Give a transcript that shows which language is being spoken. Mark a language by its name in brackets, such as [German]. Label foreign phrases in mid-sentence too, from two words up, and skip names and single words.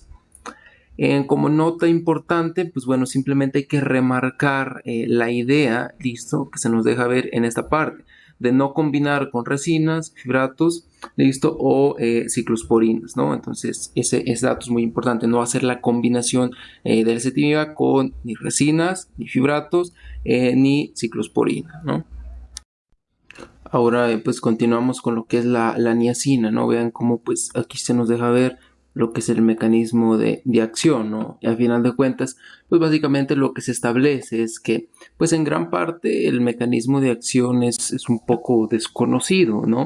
[Spanish] Como nota importante, pues bueno, simplemente hay que remarcar la idea, listo, que se nos deja ver en esta parte, de no combinar con resinas, fibratos, listo, o ciclosporinas, ¿no? Entonces, ese dato es muy importante, no hacer la combinación de la ezetimiba con ni resinas, ni fibratos, ni ciclosporina, ¿no? Ahora, pues continuamos con lo que es la niacina, ¿no? Vean cómo, pues aquí se nos deja ver lo que es el mecanismo de acción, ¿no? Y al final de cuentas, pues básicamente lo que se establece es que, pues en gran parte el mecanismo de acción es un poco desconocido, ¿no?